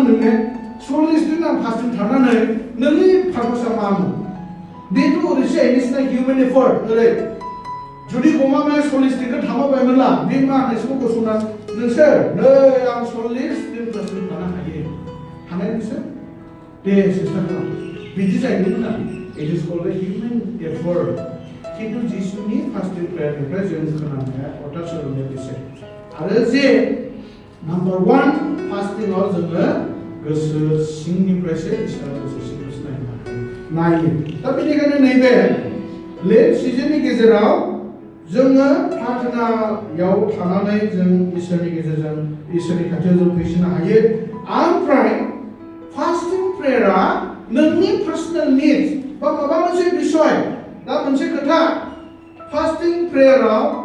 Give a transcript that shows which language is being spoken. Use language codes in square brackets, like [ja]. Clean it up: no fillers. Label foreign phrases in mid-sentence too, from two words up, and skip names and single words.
[brx] नोंने 40 दिन आं फास्टिं थानानै नोंनि पारपासा मामोन बेथ' ओरैसो एनिसिना [en] human effort [brx] ओरै जुदि गमामाया 40 दिनखौ थांबायमोनला बे मा होननायसिम गसंना नोंसोर नै आं 40 दिन फास्टिं थानो हायो हानाय नोंसोर दे सेस्था खालाम बिदि जाहैदोंमोन ना [en] it is called human effort [brx] खिन्थु जिसुनि [en] fasting prayer [brx] जों खोनानाया अर्थात सोलोंनाया बेसे आरो जे नाम्बार 1 फास्टिंआव जोङो गोसो सिंनिफ्रायसो इसोरा गोसो सिंनिफ्रायसो नायो दा बेनिखायनो नैबे [en] Lent season [brx] गेजेराव जोङो प्रार्थनायाव थानानै जों इसोरनि गेजेरजों इसोरनि खाथियाव जों फैसिनो हायो ओमफ्राय [en] fasting prayer [brx] नोंनि [en] personal needs [brx] बा माबा मोनसे बिषय दा मोनसे खोथा [en] fasting prayer